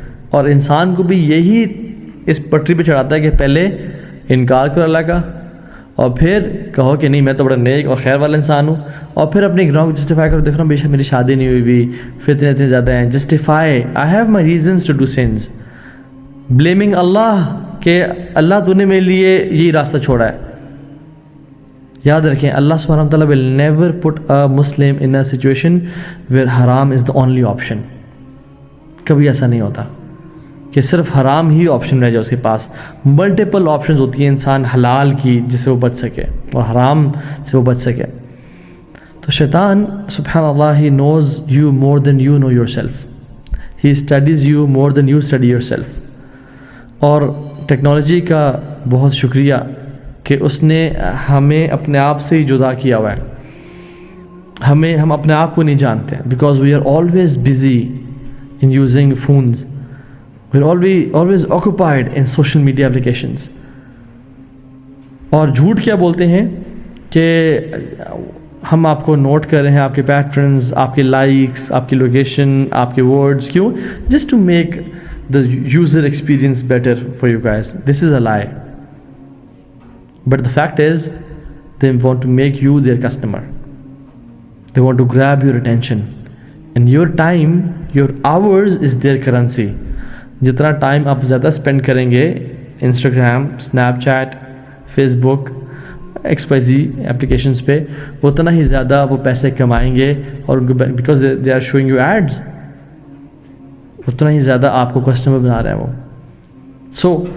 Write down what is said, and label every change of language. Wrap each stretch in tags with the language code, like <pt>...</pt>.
<ur>اور انسان کو بھی یہی اس پٹری پہ چڑھاتا ہے کہ پہلے انکار کرو اللہ کا، اور پھر کہو کہ نہیں میں تو بڑا نیک اور خیر والا انسان ہوں، اور پھر اپنے گناہوں کو جسٹیفائی کرو. دیکھ رہا ہوں بے شک میری شادی نہیں ہوئی بھی، فتنے اتنے زیادہ ہیں.</ur> <en>Justify I have my reasons to do sense. Blaming اللہ</en> <ur>کہ اللہ تو نے میرے لیے یہی راستہ چھوڑا ہے. یاد رکھیں اللہ سبحانہ و تعالیٰ</ur> <en>will never put a Muslim in a situation where haram is the only option.</en> <ur>کبھی ایسا نہیں ہوتا کہ صرف حرام ہی آپشن رہ جائے اس کے پاس. ملٹیپل آپشنز ہوتی ہیں انسان حلال کی جس سے وہ بچ سکے اور حرام سے وہ بچ سکے. تو شیطان سبحان اللہ</ur> <en>he knows you more than you know yourself. He studies you more than you study yourself.</en> <ur>اور ٹیکنالوجی کا بہت شکریہ کہ اس نے ہمیں اپنے آپ سے ہی جدا کیا ہوا ہے. ہم اپنے آپ کو نہیں جانتے</ur> <en>Because we are always busy in using phones. We are always occupied in social media applications.</en> <ur>اور جھوٹ کیا بولتے ہیں کہ ہم آپ کو نوٹ کر رہے ہیں، آپ کے پیٹرنز، آپ کے لائکس، آپ کی لوکیشن، آپ کے ورڈز.</ur> <en>کیوں؟ Just to make the user experience better for you guys. This is a lie. But the fact is, they want to make you their customer. They want to grab your attention. And your time, your hours is their currency.</en> <ur>جتنا time آپ زیادہ spend کریں گے Instagram, snap chat, face بک، XYZ applications پہ، اتنا ہی زیادہ وہ پیسے کمائیں گے. اور</ur> <en>because they are showing you ads,</en> <ur>اتنا ہی زیادہ آپ کو کسٹمر بنا رہے ہیں وہ. سو</ur>